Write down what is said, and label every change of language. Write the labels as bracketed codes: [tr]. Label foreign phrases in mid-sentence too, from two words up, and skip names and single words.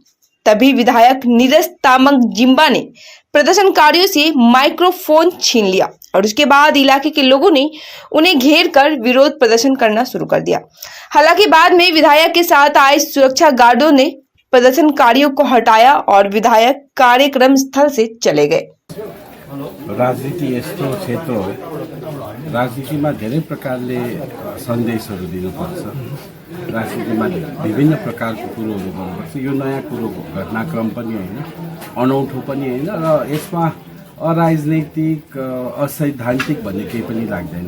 [hi] तभी विधायक नीरज तामंग जिम्बा ने प्रदर्शनकारियों से माइक्रोफोन छीन लिया और उसके बाद इलाके के लोगों ने उन्हें घेर कर विरोध प्रदर्शन करना शुरू कर दिया। हालांकि बाद में विधायक के साथ आए सुरक्षा गार्डों ने प्रदर्शनकारियों को हटाया और विधायक कार्यक्रम स्थल से चले गए। [ne] राजनीति यस्तो क्षेत्र हो, राजनीतिमा धेरै प्रकारले सन्देशहरू दिनुपर्छ। राजनीतिमा विभिन्न प्रकारको कुरोहरू गर्नुपर्छ। यो नयाँ कुरो घटनाक्रम पनि होइन, अनौठो पनि होइन र यसमा अराजनैतिक असैद्धान्तिक भन्ने केही पनि लाग्दैन।